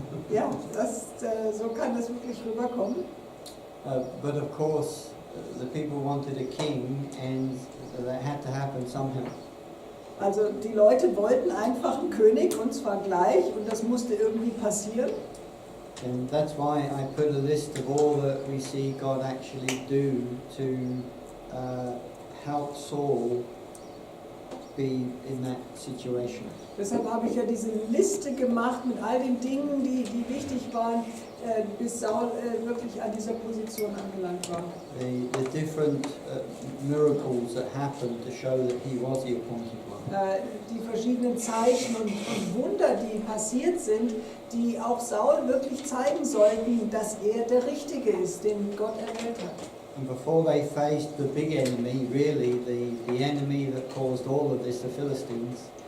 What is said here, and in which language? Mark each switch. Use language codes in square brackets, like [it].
[de] Ja, so kann das wirklich rüberkommen. [en] But of course, the people wanted a king, and that had to happen somehow. [de] Also die Leute wollten einfach einen König, und zwar gleich, und das musste irgendwie passieren. [en] And that's why I put a list of all that we see God actually do to help Saul be in that situation. [de] Deshalb habe ich ja diese Liste gemacht mit all den Dingen, die wichtig waren, bis Saul wirklich an dieser Position angelangt war. [en] The different miracles that happened to show that he was the appointed one. [de] Die verschiedenen Zeichen und Wunder, die passiert sind, die auch Saul wirklich zeigen sollten, dass er der Richtige ist, den Gott erwählt hat. [en] And before they faced the big enemy, really the enemy that caused all of this, the Philistines,